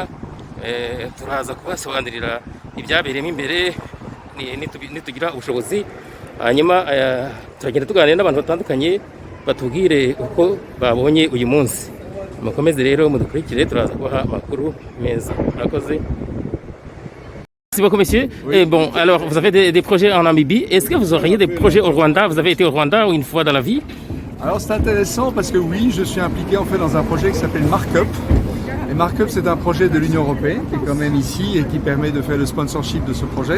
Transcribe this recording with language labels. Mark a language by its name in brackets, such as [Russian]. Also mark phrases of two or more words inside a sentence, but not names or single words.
[Kinyarwanda] Turaza kubasobanurira ibyabereyemo imbere nitugira ubushobozi, hanyuma turagenda tuganira n'abantu batandukanye batubwire uko babonye uyu munsi. Mukomeze rero mudukurikire, turaza kubaha amakuru meza. Murakoze. [French] Merci beaucoup, monsieur. Oui. Bon, alors, vous avez des projets en Namibie. Est-ce que vous auriez des projets au Rwanda? Vous avez été au Rwanda une fois dans la vie? Alors, c'est intéressant parce que oui, je suis impliqué en fait dans un projet qui s'appelle Markup. Et Markup, c'est un projet de l'Union européenne qui est quand même ici et qui permet de faire le sponsorship de ce projet.